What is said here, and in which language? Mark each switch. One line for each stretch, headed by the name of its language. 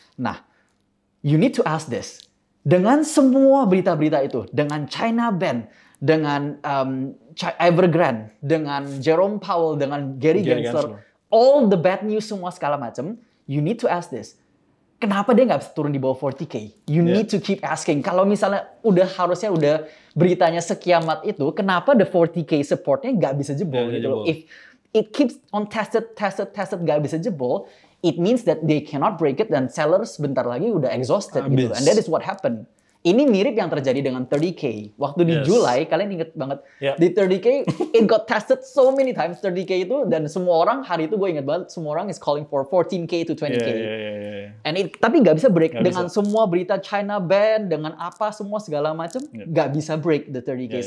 Indonesian: Nah,
English: you need to ask this.
Indonesian: Dengan semua berita-berita itu, dengan China ban, dengan Evergrande, dengan Jerome Powell, dengan Gary Gensler,
English: all the bad news
Indonesian: semua segala macam, you need to ask this. Kenapa dia nggak bisa turun di bawah 40K?
English: You need to keep asking.
Indonesian: Kalau misalnya harusnya udah beritanya sekiamat itu, kenapa the 40K supportnya nggak bisa jebol gitu loh?
English: If it keeps on tested,
Indonesian: nggak bisa jebol,
English: it means that they cannot break it,
Indonesian: dan sellers bentar lagi udah exhausted gitu.
English: And that is what happened.
Indonesian: Ini mirip yang terjadi dengan 30K. Waktu di Julai, kalian inget banget, di 30K,
English: it got tested so many times,
Indonesian: 30K itu, dan semua orang, hari itu gue inget banget, semua orang
English: is calling for 14K to 20K.
Indonesian: Tapi nggak bisa break. Dengan semua berita China ban, dengan apa, semua segala macam, nggak bisa
English: break the 30K.